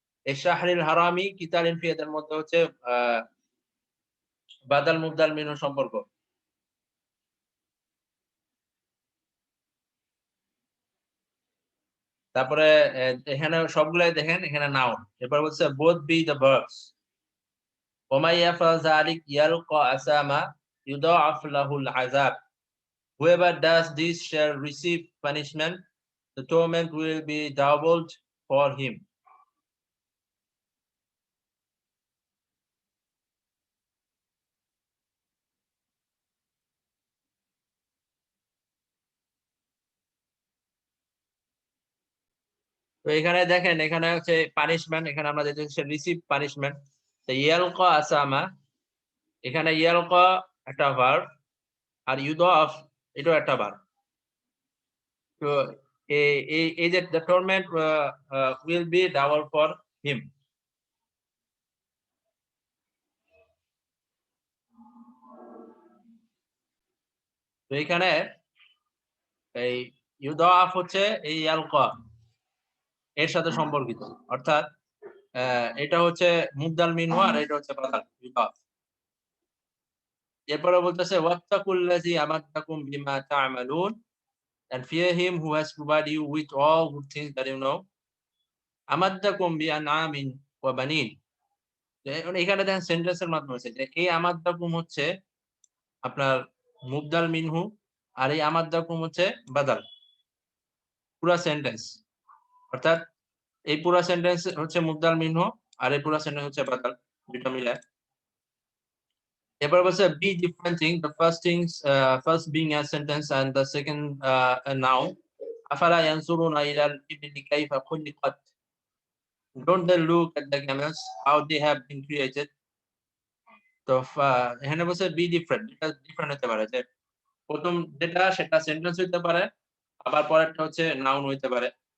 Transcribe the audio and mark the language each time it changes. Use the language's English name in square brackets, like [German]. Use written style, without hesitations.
[Bangla] এই শাহরিল হারামি কিতালিন ফিহি এদের মধ্যে হচ্ছে বাদাল মুবদাল মিনহু সম্পর্ক। তারপরে এখানে সবগুলাই দেখেন এখানে নাউন। এরপর বলছে [English] both be the verbs. وَمَن يَفْعَلْ ذَلِكَ يَلْقَ أَثَامًا يُضَاعَفْ لَهُ الْعَذَابُ. Whoever does this shall receive punishment. The torment will be doubled for him. [Bangla] তো এখানে দেখেন এখানে হচ্ছে পানিশমেন্ট, এখানে আমরা দেখতেছি রিসিভ পানিশমেন্ট। তো ইয়ালকা আসামা, এখানে ইয়ালকা একটা ভার্ব, আর ইউদাফ এটাও একটা ভার্ব। তো এই যে [English] the torment will be double for him. [Bangla] তো এখানে এই ইউদাফ হচ্ছে এই আলকা এর সাথে সম্পর্কিত। অর্থাৎ এটা হচ্ছে মুবদাল মিনহু আর এটা হচ্ছে বাদাল ইউদাফ। এরপরে বলতেছে [Arabic] ওয়াত্তাকুল্লাযী আমাদ্দাকুম বিমা তা'মালুন, [English] and fear him who has provided you with all good things that you know. [Arabic] আমাদ্দাকুম বিআনআমিন ওয়া বানিন। [Bangla] এখানে দেখেন সেন্টেন্সের মাধ্যমে হচ্ছে যে এই আমাদ্দাকুম হচ্ছে আপনার মুবদাল মিনহু আর এই আমাদ্দাকুম হচ্ছে বাদাল। পুরা সেন্টেন্স। অর্থাৎ এই পুরা সেন্টেন্স হচ্ছে মুবদাল মিনহু আর এই পুরা সেন্টেন্স হচ্ছে বাদাল। দুইটা মিলায়। এরপর বলছে [English] be different thing, the first being a sentence and the second a noun. [Arabic] আফালা ইয়ানজুরুনা ইলাল ইবলি কাইফা খুলিকাত, [English] don't they look at the camels how they have been created. [Bangla] তো এখানে বলছে [English] be different, [Bangla] এটা ডিফারেন্ট হতে পারে যে প্রথম যেটা সেটা সেন্টেন্স হইতে পারে, আবার পরেরটা হচ্ছে নাউন হইতে পারে।